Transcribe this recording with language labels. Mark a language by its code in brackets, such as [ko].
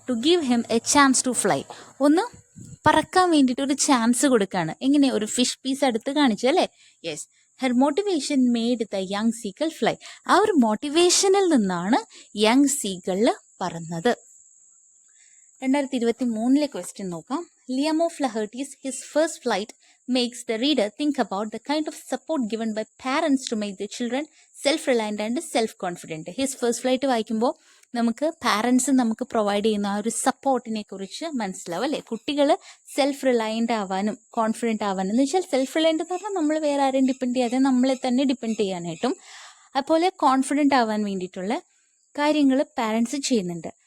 [en] To give him a chance to fly. [ml] ഒന്ന് പറക്കാൻ വേണ്ടിയിട്ട് ഒരു ചാൻസ് കൊടുക്കുകയാണ്. എങ്ങനെ? ഒരു ഫിഷ് പീസ് എടുത്ത് കാണിച്ചു അല്ലേ? [en] Yes, her motivation made the young seagull fly. [ml] ആ ഒരു മോട്ടിവേഷനിൽ നിന്നാണ് യങ് സീഗളിൽ പറന്നത്. 2023 ക്വസ്റ്റ്യൻ നോക്കാം. [en] Liam O'Flaherty's his first flight makes the reader think about the kind of support given by parents to make their children self-reliant and self-confident. [ml] His first flight വായിക്കുമ്പോൾ നമുക്ക് parents നമുക്ക് provide ചെയ്യുന്ന ആ ഒരു സപ്പോർട്ടിനെ കുറിച്ച് മനസ്സിലാവും അല്ലേ? കുട്ടികൾ സെൽഫ് റിലയൻ്റ് ആവാനും കോൺഫിഡൻ്റ് ആവാനും, എന്ന് വെച്ചാൽ സെൽഫ് റിലയൻ്റ് എന്ന് പറഞ്ഞാൽ നമ്മൾ വേറെ ആരെയും ഡിപ്പെൻഡ് ചെയ്യാതെ നമ്മളെ തന്നെ ഡിപ്പെൻഡ് ചെയ്യാനായിട്ടും, അതുപോലെ കോൺഫിഡൻ്റ് ആവാൻ വേണ്ടിയിട്ടുള്ള കാര്യങ്ങൾ പാരൻസ് ചെയ്യുന്നുണ്ട്.